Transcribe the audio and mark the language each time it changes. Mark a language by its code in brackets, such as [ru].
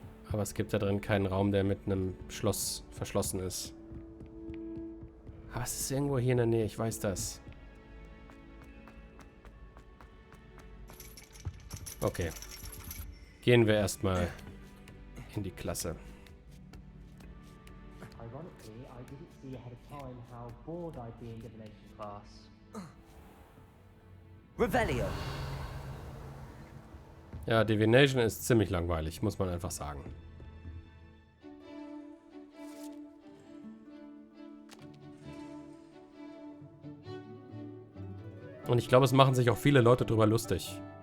[de] Aber es gibt da drin keinen Raum, der mit einem Schloss verschlossen ist. Aber es ist irgendwo hier in der Nähe, ich weiß das. Okay. Gehen wir erstmal in die Klasse. [en] Ironically, I didn't see ahead of time how bored I'd be in divination class. Revelio. [de] Ja, Divination ist ziemlich langweilig, muss man einfach sagen. Und ich glaube, es machen sich auch viele Leute drüber lustig.